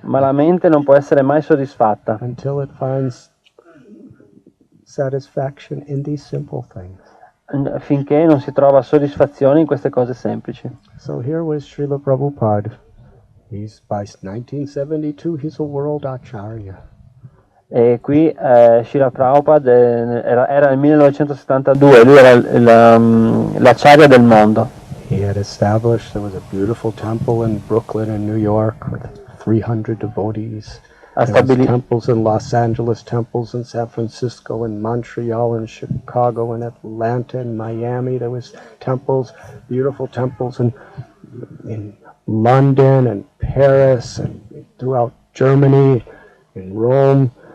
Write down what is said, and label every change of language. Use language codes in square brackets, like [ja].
[it] Ma la mente non può essere mai soddisfatta [en] until it finds satisfaction in these simple things. [it] finché non si trova soddisfazione in queste cose semplici. [en] So here was Srila Prabhupada. By 1972, he's a world acharya. [it] E qui Srila Prabhupada era nel 1972, lui era l'acciaria del mondo. [en] He had established. There was a beautiful temple in Brooklyn and New York with 300 devotees. There was temples in Los Angeles, temples in San Francisco, in Montreal, in Chicago, in Atlanta, in Miami. There was temples, beautiful temples in London and Paris and throughout Germany, in Rome.